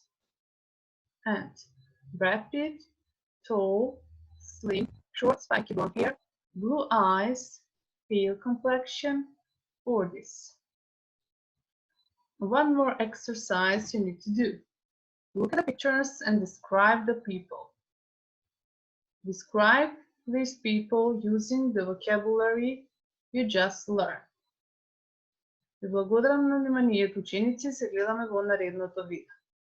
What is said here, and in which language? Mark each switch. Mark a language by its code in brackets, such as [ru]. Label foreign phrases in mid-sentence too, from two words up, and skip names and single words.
[en] And Brad Pitt, tall, slim, short spiky blonde hair, blue eyes, pale complexion, 40s. One more exercise you need to do. Look at the pictures and describe the people. Describe these people using the vocabulary you just learned. [mk] Ви благодарам на вниманието, ученици, се гледаме во наредното видео.